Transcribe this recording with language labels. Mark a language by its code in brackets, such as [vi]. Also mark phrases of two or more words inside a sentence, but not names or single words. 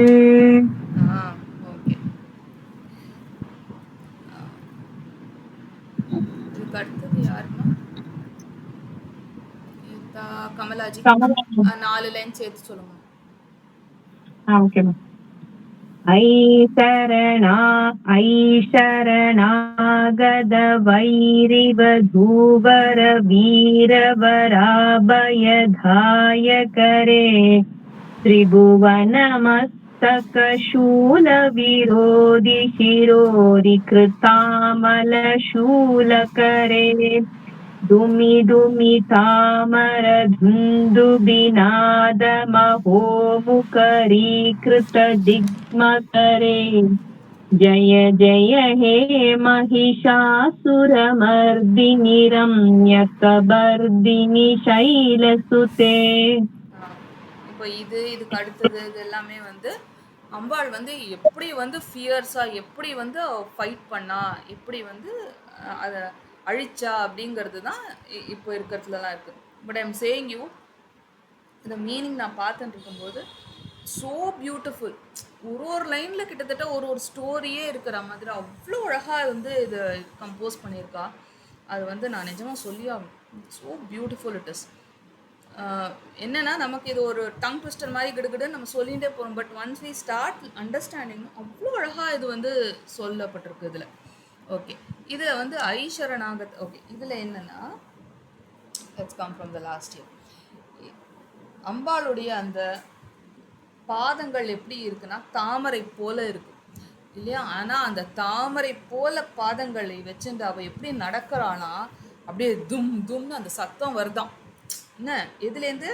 [kn] ಓಕೆ ಇದಕ್ಕೆ [ta] அடுத்தது யாருமா கீதா கமலாஜி கமலா 4 லைன் சேர்த்து சொல்லுங்க. [en] Okay ma'am. [sa] ஐ शरणागत वैरिवधूवर वीरवराभयधाय करे त्रिभुवनमस्तकशूलविरोधि शिरोरिकृतामलशूलकरे दुमि दुमि तामर धुन्दुबिनादमहोमुखरीकृत दिग्मकरे जय जय हे महिषासुरमर्दिनि रम्यकबर्दिनि शैलसुते. [ta] இப்போ இதுக்கு அடுத்தது இது எல்லாமே வந்து அம்பாள் வந்து எப்படி வந்து ஃபியர்ஸாக எப்படி வந்து ஃபைட் பண்ணா, எப்படி வந்து அதை அழிச்சா அப்படிங்கிறது தான் இப்போ இருக்கிறதுலலாம் இருக்குது. [en] But I'm saying you [ta] இந்த மீனிங் நான் பார்த்துட்டு இருக்கும்போது [en] so beautiful. [ta] ஒரு லைனில் கிட்டத்தட்ட ஒரு ஸ்டோரியே இருக்கிற மாதிரி அவ்வளோ அழகாக வந்து இதை கம்போஸ் பண்ணியிருக்கா. அது வந்து நான் நிஜமாக சொல்லி ஆகணும். [en] So beautiful it is. [ta] என்னென்னா நமக்கு இது ஒரு [en] tongue twister [ta] மாதிரி கிடுகிடுன்னு நம்ம சொல்லிகிட்டே போகிறோம். [en] But once we start understanding [ta] அவ்வளோ அழகாக இது வந்து சொல்லப்பட்டிருக்கு இதில். ஓகே, இதில் வந்து [sa] ऐ शरणागत्. [ta] ஓகே, இதில் என்னென்னா [en] let's come from the last year. [ta] அம்பாளுடைய அந்த பாதங்கள் எப்படி இருக்குன்னா தாமரை போல இருக்கு இல்லையா? ஆனால் அந்த தாமரை போல பாதங்களை வச்சுட்டு அவள் எப்படி நடக்கிறானா அப்படியே தும் தும்னு அந்த சத்தம் வருதான். என்ன எதுலேருந்து?